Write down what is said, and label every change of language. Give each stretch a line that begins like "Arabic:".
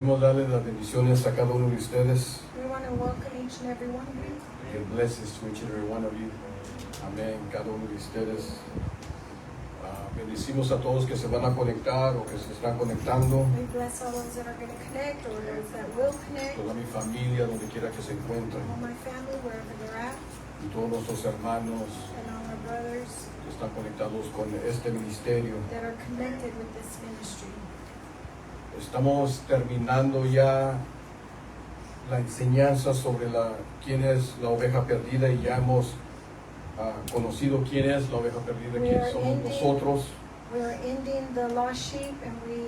Spanish: Queremos darles las bendiciones a cada uno de ustedes.
English: We want to welcome each and every one of you. Que blessings to each and every one of you.
Spanish: Amén. Cada uno de ustedes. Bendecimos a todos que se van a conectar o que se están conectando.
English: We bless all those that are going to connect or those that will connect.
Spanish: Toda mi familia, donde quiera que se encuentren.
English: All my family, wherever they're at.
Spanish: Y todos nuestros hermanos
English: And all our brothers
Spanish: que están conectados con este ministerio.
English: that are connected with this ministry.
Spanish: Estamos terminando ya la enseñanza sobre quién es la oveja perdida y ya hemos conocido quién es la oveja perdida, quién somos nosotros.
English: We are ending the lost sheep and